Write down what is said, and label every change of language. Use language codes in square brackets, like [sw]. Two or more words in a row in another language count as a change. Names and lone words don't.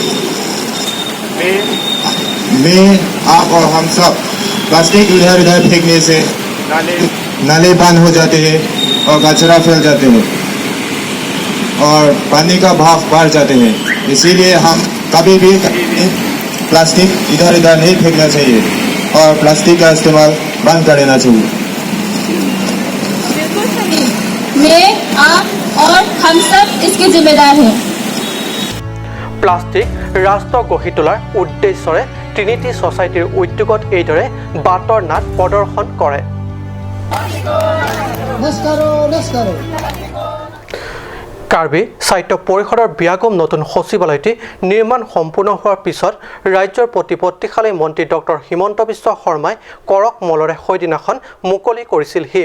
[hi] मैं, आप और हम सब प्लास्टिक इधर उधर फेंकने से नाले बंद हो जाते हैं और कचरा फैल जाते हैं और पानी का भाव बढ़ जाते हैं। इसीलिए हम कभी भी प्लास्टिक इधर उधर नहीं फेंकना चाहिए और प्लास्टिक का इस्तेमाल बंद कर देना चाहिए। बिल्कुल सही। मैं, आप और हम सब इसके जिम्मेदार हैं। [as] প্লাষ্টিক ৰাষ্ট্ৰ গঢ়ি তোলাৰ উদ্দেশ্যৰে ট্ৰিনিটি ছ'চাইটিৰ উদ্যোগত এইদৰে বাটৰ নাট প্ৰদৰ্শন কৰে। কাৰ্বি স্বায়ত্ত পৰিষদৰ বিয়াগম নতুন সচিবালয়টি নিৰ্মাণ সম্পূৰ্ণ হোৱাৰ পিছত ৰাজ্যৰ প্ৰতিপত্তিশালী মন্ত্ৰী ডক্টৰ হিমন্ত বিশ্ব শৰ্মাই কৰক মলৰে সেইদিনাখন মুকলি কৰিছিলহি।